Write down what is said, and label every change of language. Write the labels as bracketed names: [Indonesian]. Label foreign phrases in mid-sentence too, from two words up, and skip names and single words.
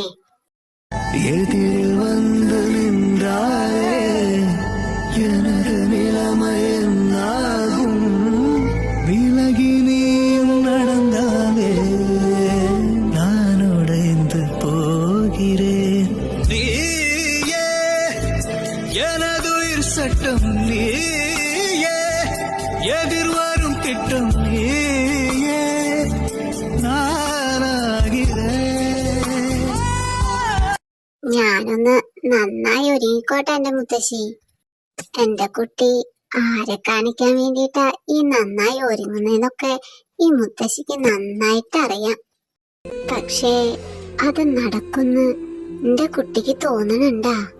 [Tamil] எதிரில் வந்து நின்றாரே எனது நிலைமையென்னாகும், விலகி நீயும் நடந்தாலே நான் உடைந்து போகிறேன். நீயே எனதுயிர் சட்டம், நீயே எதிர்வரும் திட்டம், நீயே நானாகிறேன். [Malayalam] ഞാനൊന്ന് നന്നായി ഒരുങ്ങിക്കോട്ടെ എന്റെ മുത്തശ്ശി. എന്റെ കുട്ടി ആരെ കാണിക്കാൻ വേണ്ടിട്ടാ ഈ നന്നായി ഒരുങ്ങുന്നതെന്നൊക്കെ ഈ മുത്തശ്ശിക്ക് നന്നായിട്ട് അറിയാം. പക്ഷേ അത് നടക്കുന്ന് എന്റെ കുട്ടിക്ക് തോന്നണുണ്ടാ?